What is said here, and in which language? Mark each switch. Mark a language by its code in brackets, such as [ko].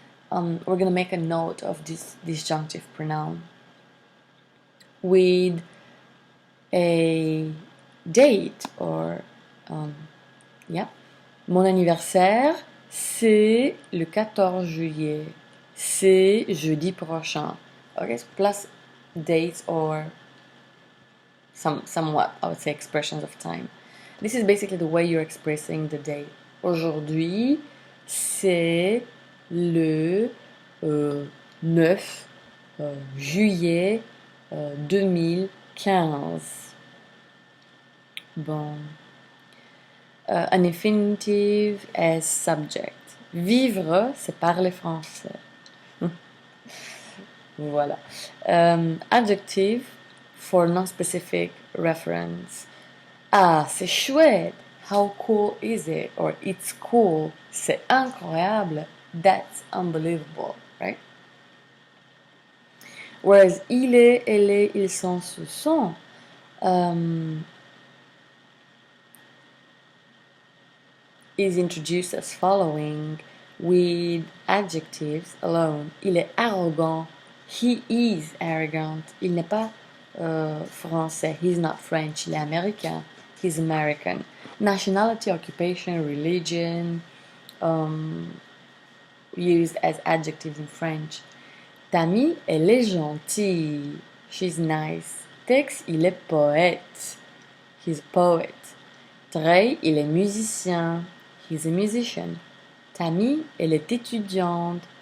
[en] We're gonna make a note of this disjunctive pronoun. With a date or [fr] mon anniversaire, c'est le 14 juillet. C'est jeudi prochain. [en] Okay, so plus dates or somewhat, I would say, expressions of time. This is basically the way you're expressing the day. [fr] Aujourd'hui, c'est le 9 juillet 2015. Bon. [en] An infinitive as subject. [fr] Vivre, c'est parler français. Voilà. [en] Adjective for non-specific reference. [fr] Ah, c'est chouette. [en] How cool is it? Or it's cool. [fr] C'est incroyable. [en] That's unbelievable, right? [fr] Whereas il est, elle est, ils sont, ce sont. [en] Is introduced as following with adjectives alone. [fr] Il est arrogant. [en] He is arrogant. [fr] Il n'est pas français. [en] He's not French. [fr] Il est américain. [en] He's American. Nationality, occupation, religion, used as adjectives in French. [fr] Tammy, elle est gentille. [en] She's nice. Tex, [fr] il est poète. [en] He's a poet. [fr] Trey, il est musicien. [en] He's a musician. [fr] Tammy, elle est étudiante.